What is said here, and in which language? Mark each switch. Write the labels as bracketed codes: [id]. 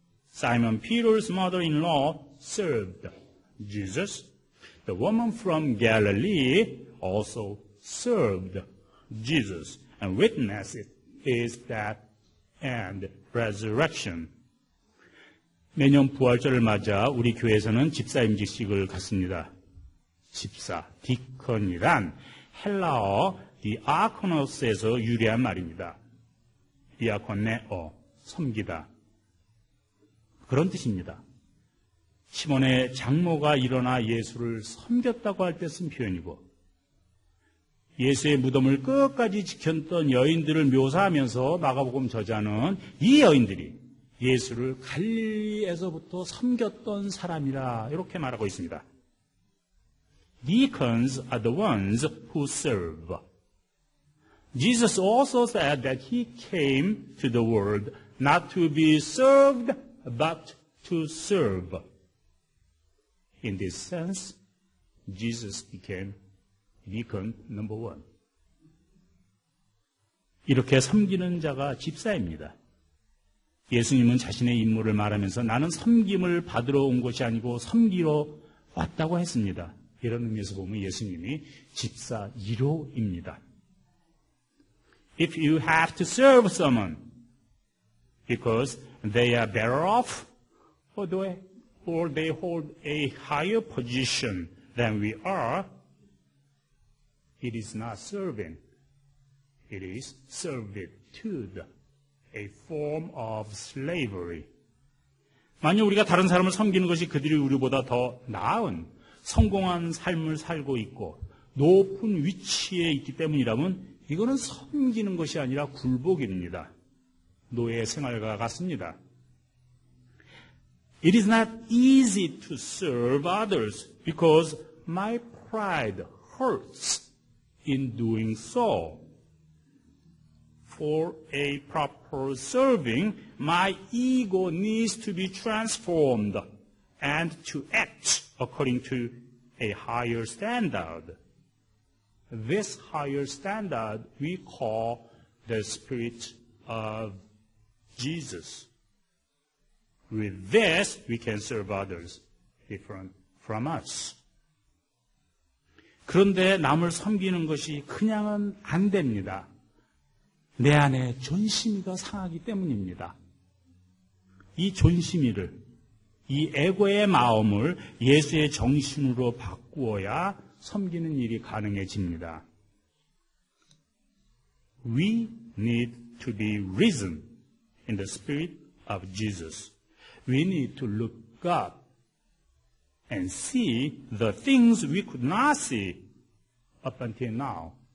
[en] Simon Peter's mother-in-law served Jesus. The woman from Galilee also served Jesus. And witness is that and resurrection. [ko] 매년 부활절을 맞아 우리 교회에서는 집사 임직식을 갖습니다. 집사, 디컨이란 헬라어 디아코노스에서 유래한 말입니다. 디아코네오, 섬기다. 그런 뜻입니다. 시몬의 장모가 일어나 예수를 섬겼다고 할 때 쓴 표현이고, 예수의 무덤을 끝까지 지켰던 여인들을 묘사하면서 마가복음 저자는 이 여인들이 예수를 갈릴리에서부터 섬겼던 사람이라 이렇게 말하고 있습니다. [en] Deacons are the ones who serve. Jesus also said that he came to the world not to be served, but to serve. In this sense, Jesus became deacon number one. [ko] 이렇게 섬기는 자가 집사입니다. 예수님은 자신의 임무를 말하면서 나는 섬김을 받으러 온 것이 아니고 섬기러 왔다고 했습니다. 이런 의미에서 보면 예수님이 집사 1호입니다. [en] If you have to serve someone because they are better off or they hold a higher position than we are, it is not serving. It is servitude, a form of slavery. [ko] 만약 우리가 다른 사람을 섬기는 것이 그들이 우리보다 더 나은, 성공한 삶을 살고 있고 높은 위치에 있기 때문이라면 이거는 섬기는 것이 아니라 굴복입니다. 노예 생활과 같습니다. [en] It is not easy to serve others because my pride hurts in doing so. For a proper serving, my ego needs to be transformed and to act according to a higher standard. This higher standard we call the Spirit of Jesus. With this, we can serve others different from us. [ko] 그런데 남을 섬기는 것이 그냥은 안 됩니다. 내 안에 존심이가 상하기 때문입니다. 이 존심이를, 이 에고의 마음을 예수의 정신으로 바꾸어야 섬기는 일이 가능해집니다. [en] We need to be risen in the Spirit of Jesus. We need to look up and see the things we could not see up until now.